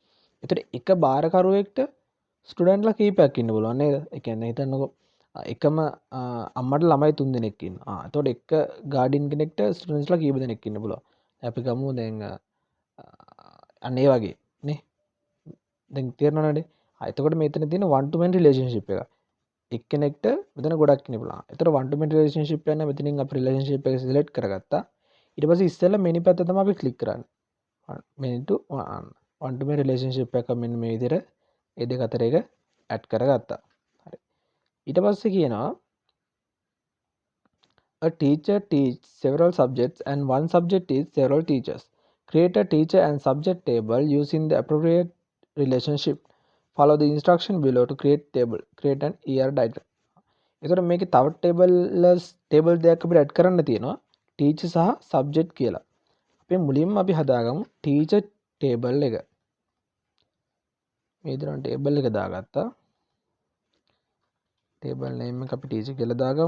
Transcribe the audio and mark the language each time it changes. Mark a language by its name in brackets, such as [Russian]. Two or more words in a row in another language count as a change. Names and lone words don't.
[Sinhala] එතකොට එක බාරකරුවෙක්ට ස්ටුඩන්ට්ලා කීපයක් ඉන්න පුළුවන් නේද? ඒ කියන්නේ හිතන්නකෝ එකම අම්මට ළමයි 3 දෙනෙක් ඉන්නවා. එතකොට එක ගාඩියන් කෙනෙක්ට ස්ටුඩන්ට්ස්ලා කීප දෙනෙක් ඉන්න පුළුවන්. අපි ගමු දැන් අන්න ඒ වගේ නේ. දැන් තේරෙනවද? එතකොට මෙතන තියෙන [English] one to many relationship [Sinhala] එක. එක්කෙනෙක්ට මෙතන ගොඩක් ඉන්න පුළුවන්. එතකොට [English] one to many relationship [Sinhala] එක මෙතනින් අපි relationship එක select කරගත්තා. ඊට පස්සේ ඉස්සෙල්ලා many පැත්ත තමයි අපි click කරන්නේ. [English] many to one to many relationship [Sinhala] එක මෙන්න මේ විදිහට ඒ දෙක අතර එක add කරගත්තා. හරි. ඊට පස්සේ කියනවා [English] a teacher teach several subjects and one subject teach several teachers. Create a teacher and subject table using the appropriate relationship. Follow the instruction below to create table. Create an ER diagram. [Sinhala] එතකොට මේකේ තව ටේබල් දෙකක් අපිට ඇඩ් කරන්න තියෙනවා. ටීචර් සහ සබ්ජෙක්ට් කියලා. අපි මුලින්ම අපි හදාගමු [English] teacher table [Sinhala] එක. මේ විදිහට ටේබල් එක දාගත්තා. [English] table name [Sinhala] එක අපි ටීචර් කියලා දාගමු.